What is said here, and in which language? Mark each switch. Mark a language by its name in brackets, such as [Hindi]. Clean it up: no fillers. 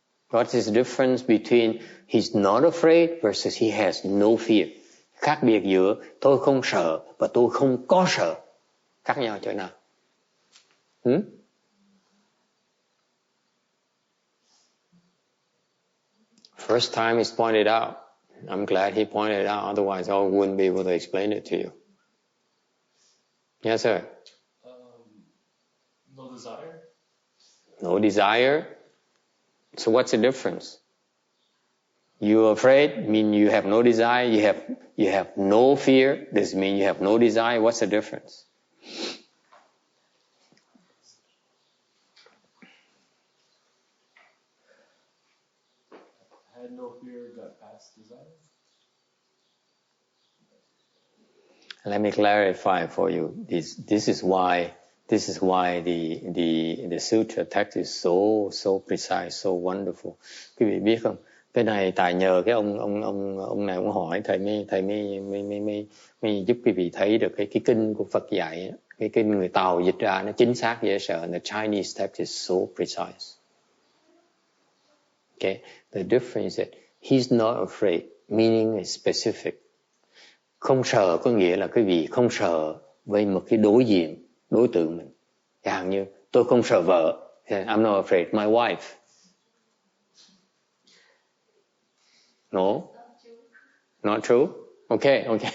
[English] What is the difference between he's not afraid versus he has no fear? [Vietnamese] Khác biệt giữa tôi không sợ và tôi không có sợ. Khác nhau chỗ nào? [English] First time it's pointed out. I'm glad he pointed it out. Otherwise, I wouldn't be able to explain it to you. Yes, sir. No desire. No desire. So what's the difference? You're afraid, mean you have no desire. You have no fear. This means you have no desire. What's the difference? Had no fear, got past desire. Let me clarify for you. This is why the sutra text is so precise, so wonderful. [Vietnamese] Quý vị biết không? Cái này tại nhờ cái ông này ông hỏi thầy mới giúp quý vị thấy được cái kinh của Phật dạy, cái kinh người Tàu dịch ra nó chính xác dễ sợ. [English] The Chinese text is so precise. Okay, the difference is that he's not afraid, meaning is specific. [Vietnamese] Không sợ có nghĩa là quý vị không sợ với một cái đối diện, đối tượng mình. Chẳng hạn như tôi không sợ vợ, [English] I'm not afraid my wife. No, not true. Okay.